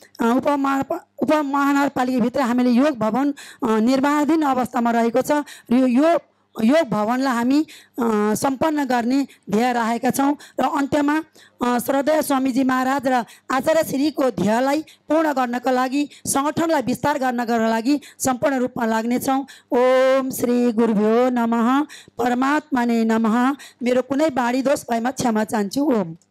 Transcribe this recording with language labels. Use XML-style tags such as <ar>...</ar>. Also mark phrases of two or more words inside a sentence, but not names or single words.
<ne>उपमहानगरपालिकाभित्र हामीले योग भवन निर्माणाधीन अवस्थामा रहेको छ र यो योग भवनलाई हामी सम्पन्न गर्ने ध्येय राखेका छौँ र अन्त्यमा श्रद्धेय स्वामीजी महाराज र आचार्य श्रीको ध्येयलाई पूर्ण गर्नको लागि, सङ्गठनलाई विस्तार गर्नको लागि सम्पूर्ण रूपमा लाग्नेछौँ।</ne> <sa>ओम श्री गुरुभ्यो नमः। परमात्मा नै नमः।</sa> <ne>मेरो कुनै बाणी दोष भएमा क्षमा चाहन्छु।</ne> <sa>ओम।</sa>